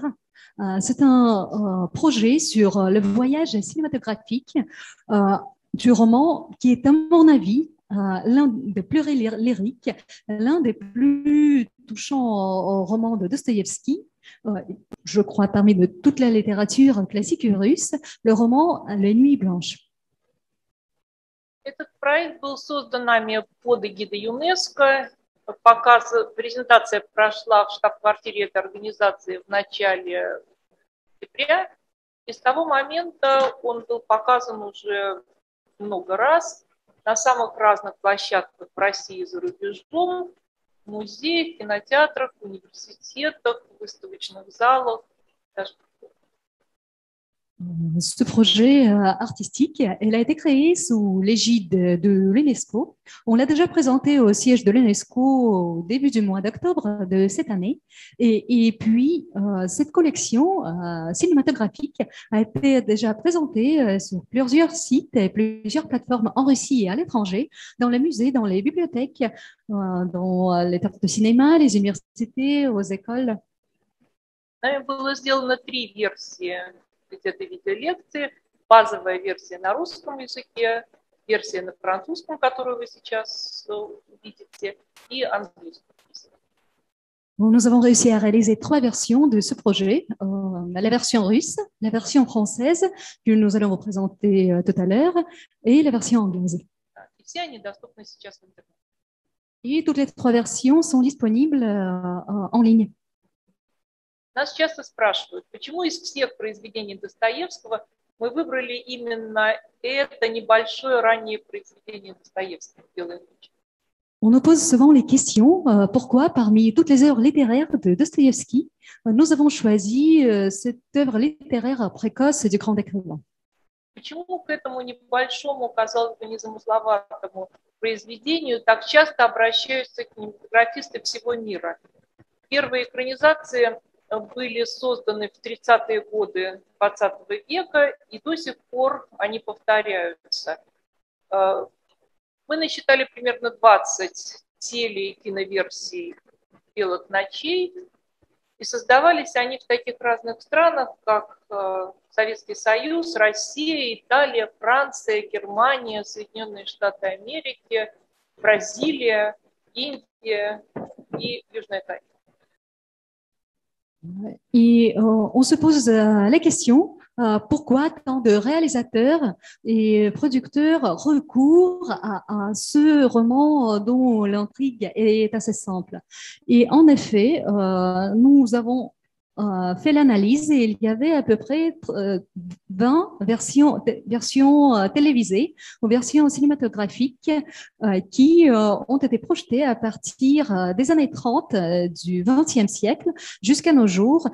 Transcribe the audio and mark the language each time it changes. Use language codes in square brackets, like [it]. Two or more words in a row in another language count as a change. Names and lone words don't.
[fr] C'est un projet sur le voyage cinématographique du roman qui est, à mon avis, l'un des plus lyriques, l'un des plus touchants romans de Dostoïevski. Je crois parmi de toute la littérature classique russe, le roman «Les Nuits blanches». [ru] Этот проект был создан нами под эгидой ЮНЕСКО. Презентация прошла в штаб-квартире этой организации в начале октября. И с того момента он был показан уже много раз на самых разных площадках в России и за рубежом. в музеях, кинотеатрах, университетах, выставочных залах. Даже... [fr] Ce projet artistique, elle a été créée sous l'égide de l'UNESCO. On l'a déjà présenté au siège de l'UNESCO au début du mois d'octobre de cette année. Et puis, cette collection cinématographique a été déjà présentée sur plusieurs sites et plusieurs plateformes en Russie et à l'étranger, dans les musées, dans les bibliothèques, dans les théâtres de cinéma, les universités, aux écoles. [ru] Нами было сделано 3 версии этой видеолекции. Базовая версия на русском языке, версия на французском, которую вы сейчас увидите, и английском языке. [fr] Nous avons réussi à réaliser 3 versions de ce projet. La version russe, la version française, que nous allons vous présenter tout à l'heure, et la version anglaise. [ru] И все они доступны сейчас в интернете. [fr] Et toutes les 3 versions sont disponibles en ligne. [ru] Нас часто спрашивают, почему из всех произведений Достоевского мы выбрали именно это небольшое раннее произведение Достоевского «Белая ночь». On nous pose souvent les questions pourquoi, parmi toutes les œuvres littéraires de Dostoïevski, nous avons choisi cette œuvre littéraire précoce du grand écrivain. Почему к этому небольшому, казалось бы, незамысловатому произведению так часто обращаются кинематографисты всего мира? Первые экранизации были созданы в 30-е годы 20 века, и до сих пор они повторяются. Мы насчитали примерно 20 теле- и киноверсий «Белых ночей», и создавались они в таких разных странах, как Советский Союз, Россия, Италия, Франция, Германия, Соединенные Штаты Америки, Бразилия, Индия и Южная Корея. [fr] Et on se pose la question pourquoi tant de réalisateurs et producteurs recourent à ce roman dont l'intrigue est assez simple. Et en effet, nous avons fait l'analyse et il y avait à peu près 20 versions télévisées ou versions cinématographiques qui ont été projetées à partir des années 30 du XXe siècle jusqu'à nos jours.